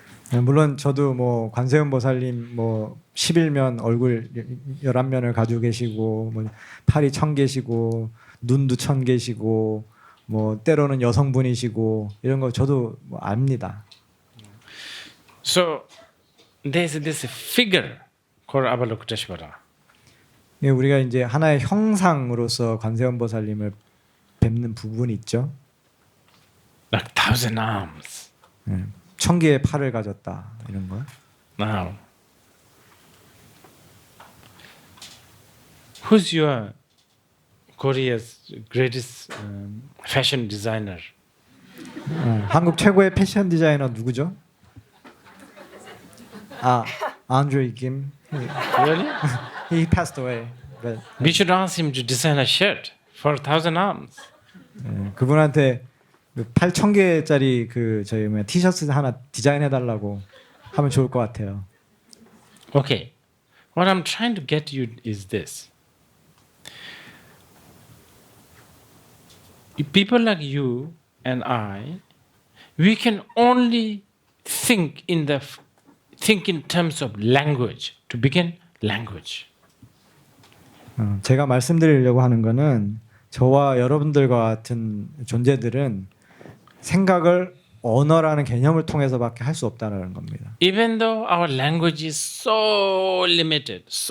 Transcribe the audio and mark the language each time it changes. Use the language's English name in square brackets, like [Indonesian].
[Korean] 네, 물론 저도 뭐 관세음 보살님 뭐 11면 얼굴 11면을 가지고 계시고 뭐 팔이 1000개시고 눈도 1000개시고 뭐 때로는 여성분이시고 이런 거 저도 뭐 압니다. [English] So there's this figure called Avalokiteshvara. [Korean] 예, 우리가 이제 하나의 형상으로서 관세음 보살님을 뵙는 부분이 있죠. [English] Like 1,000 arms. [Korean] 1000개의 팔을 가졌다 이런 거. [English] Now, who's your Korea's greatest fashion designer? [Korean] 한국 최고의 패션 디자이너 누구죠? [English] Andre Kim. Really? He passed away. But, We should ask him to design a shirt for 1,000 arms. [Korean] 그분한테 8,000개짜리 그 저희 뭐야 티셔츠 하나 디자인해 달라고 하면 좋을 것 같아요. [English] Okay, what I'm trying to get you is this. People like you and I, we can only think in terms of language. To begin, language. [Korean] 제가 말씀드리려고 하는 거는 저와 여러분들과 같은 존재들은 생각을 언어라는 개념을 통해서밖에 할 수 없다는 겁니다. [English] Even though our language is so limited,